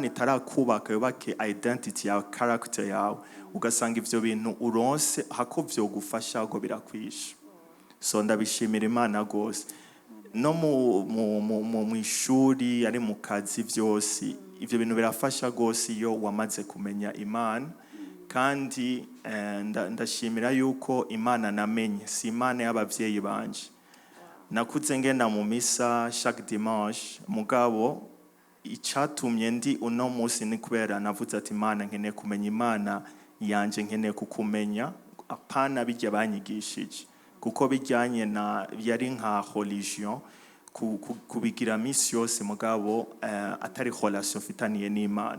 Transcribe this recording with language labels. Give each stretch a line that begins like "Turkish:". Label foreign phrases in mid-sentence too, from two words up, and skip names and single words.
Rundi: itarakubaka yubake identity ya character yawe ugasanga ivyo bintu uronse hako vyo gufasha ngo birakwisha so ndabishimira Imana gose no mu ishuri ari mu kazi vyose ivyo bintu birafasha gose iyo wamaze kumenya Imana kandi ndashimira yuko Imana namenye si Imana y'abavyeyi banje nakuze ngenda mu misa
French: chaque dimanche
Rundi: mugabo icyatumye ndi uno munsi ni kubera navuze ati Imana nkeneye kumenya Imana yanje, nkeneye kukumenya apana bijya banyigishije, kuko bijyanye na yari nka religion kubigira misi yose mugabo atari relation fitaniye n'Imana.